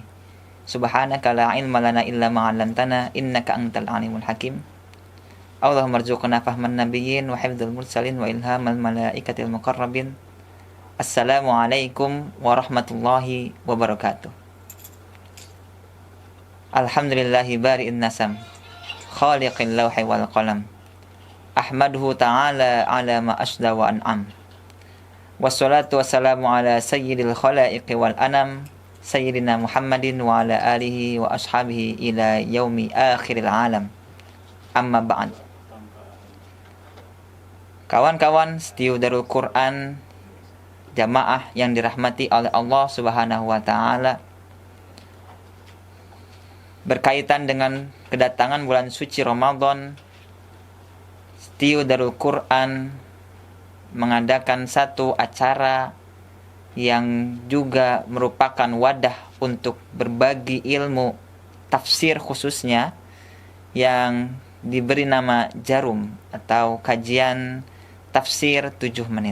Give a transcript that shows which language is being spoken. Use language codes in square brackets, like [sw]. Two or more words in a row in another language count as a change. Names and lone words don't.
[ar] سبحانك لا علم لنا إلا ما علمتنا إنك أنت العليم الحكيم. اللهم ارزقنا فهم النبيين وحفظ المرسلين وإلهام الملائكة المقربين. السلام عليكم ورحمة الله وبركاته. الحمد لله بارئ النسم خالق اللوح والقلم. أحمده تعالى على ما أسدى وأنعم. والصلاة والسلام على سيد الخلائق والأنام سيدنا محمد وعلى آله وأصحابه إلى يوم آخر العالم. أما بعد. [id] Kawan-kawan setiu Darul Quran, jamaah yang dirahmati oleh Allah [ar] سبحانه وتعالى, [id] berkaitan dengan kedatangan bulan suci Ramadan, setiu Darul Quran mengadakan satu acara yang juga merupakan wadah untuk berbagi ilmu tafsir, khususnya yang diberi nama Jarum atau kajian tafsir 7 menit.